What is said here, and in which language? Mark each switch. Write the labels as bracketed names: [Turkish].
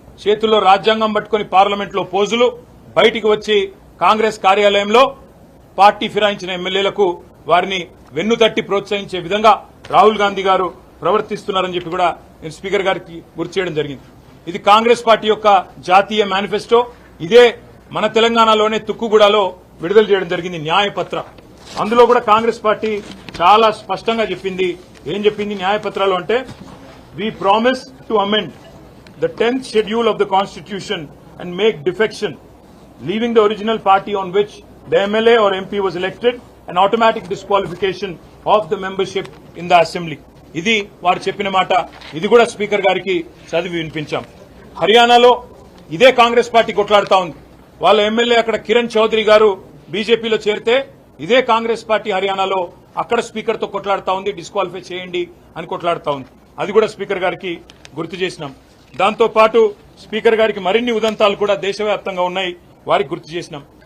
[Telugu] చేతుల్లో రాజ్యాంగం పట్టుకుని పార్లమెంట్ లో పోజులు, బయటికి వచ్చి కాంగ్రెస్ కార్యాలయంలో పార్టీ ఫిరాయించిన ఎమ్మెల్యేలకు వారిని వెన్నుతట్టి ప్రోత్సహించే విధంగా రాహుల్ గాంధీ గారు ప్రవర్తిస్తున్నారని చెప్పి కూడా నేను స్పీకర్ గారికి గుర్తు చేయడం జరిగింది. ఇది కాంగ్రెస్ పార్టీ యొక్క జాతీయ మేనిఫెస్టో. ఇదే మన తెలంగాణలోనే తుక్కుగూడలో విడుదల చేయడం జరిగింది న్యాయపత్ర. అందులో కూడా కాంగ్రెస్ పార్టీ చాలా స్పష్టంగా చెప్పింది. ఏం చెప్పింది న్యాయపత్రాలు అంటే, [English] We promise to amend the 10th schedule of the constitution and make defection, leaving the original party on which the MLA or MP was elected, an automatic disqualification of the membership in the assembly. [Telugu] ఇది వారు చెప్పిన మాట. ఇది కూడా speaker గారికి చదివి వినిపించాం. హర్యానాలో ఇదే కాంగ్రెస్ పార్టీ కొట్లాడుతా ఉంది. వాళ్ళ ఎమ్మెల్యే అక్కడ కిరణ్ చౌదరి గారు బీజేపీలో చేరితే ఇదే కాంగ్రెస్ పార్టీ హర్యానాలో అక్కడ స్పీకర్ తో కొట్లాడుతా ఉంది, డిస్క్వాలిఫై చేయండి అని కొట్లాడుతా ఉంది. అది కూడా స్పీకర్ గారికి గుర్తు చేసినాం. దాంతో పాటు స్పీకర్ గారికి మరిన్ని ఉదంతాలు కూడా దేశవ్యాప్తంగా ఉన్నాయి. వారికి గుర్తు చేసినాం.